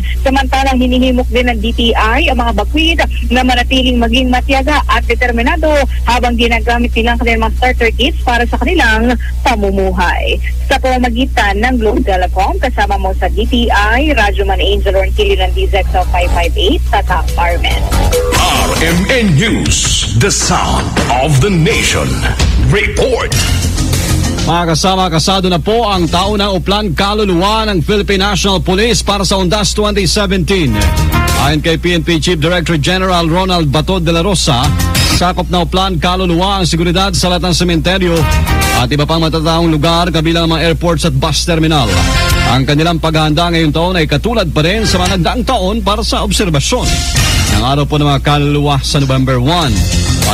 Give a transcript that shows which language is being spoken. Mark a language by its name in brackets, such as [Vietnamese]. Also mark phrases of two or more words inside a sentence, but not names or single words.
[Filipino] Samantalang hinihimok din ng DTI ang mga bakwit na manatiling maging matiyaga at determinado habang ginagamit nilang kanilang mga [English] starter kits [Filipino] para sa kanilang pamumuhay. Sa pamamagitan ng Globe Telecom, kasama mo sa DTI, Radyoman Angel Ronquillo ng DZXL 558, Tatak, RMN. [English] RMN News, the sound of the nation. [Filipino] Report. Mga kasama, kasado na po ang taunang uplan kaluluwa ng Philippine National Police para sa Undas 2017. Ayon kay PNP Chief Director General Ronald Bato de la Rosa, sakop na uplan kaluluwa ang seguridad sa lahat ng sementeryo at iba pang matataong lugar kabilang mga airports at [English] bus terminal. [Filipino] Ang kanilang paghahanda ngayong taon ay katulad pa rin sa mga nagdaang taon para sa obserbasyon ng araw po ng mga kaluluwa sa November 1.